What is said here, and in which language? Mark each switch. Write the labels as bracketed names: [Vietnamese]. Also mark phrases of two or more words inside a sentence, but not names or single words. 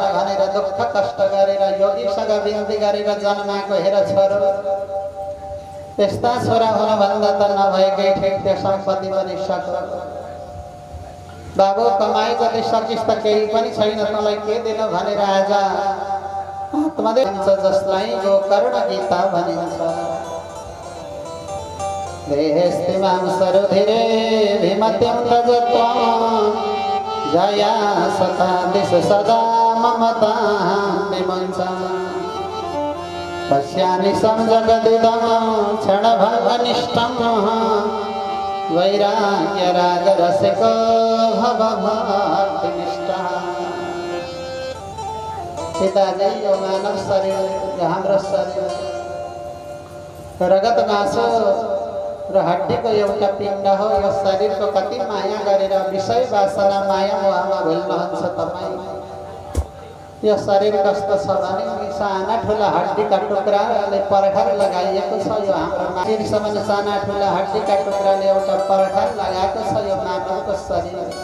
[Nepali] भनेर दुःख कष्ट गरेर योगीसँग बिन्ती गरेर जन्माएको हेर छोरो यस्ता छोरा हुनुभन्दा त नभएकै ठिक त्यो सम्पत्ति पनि सक्यो बाबु कमाइ जति सकिस् त केही पनि छैन तँलाई के दिनु भनेर आज आत्मदेव जसलाई गोकर्ण गीता भनिन्छ [Sanskrit] देहेस्तिमां सरुधिरे भीमतिं तजत्वं जया सता दिशु सदा ममतां विमुञ्चन् पश्यामि संजगदिदं क्षणभङ्गनिष्ठं वैराग्यरागरसिको भवभक्तिनिष्ठः [Nepali] पिताजी यो मानव शरीर हाम्रो शरीर रगत मासु र हड्डीको एउटा पिण्ड हो यो शरीरको कति माया गरेर विषय वासना माया मोहमा भुल्नुहुन्छ तपाईँ यो शरीर कस्तो छ भने साना ठुला हड्डीका टुक्राले पर्खर लगाइएको छ यो हाम्रो शरीरसम्म साना ठुला हड्डीका टुक्राले एउटा पर्खर लगाएको छ यो मानवको शरीर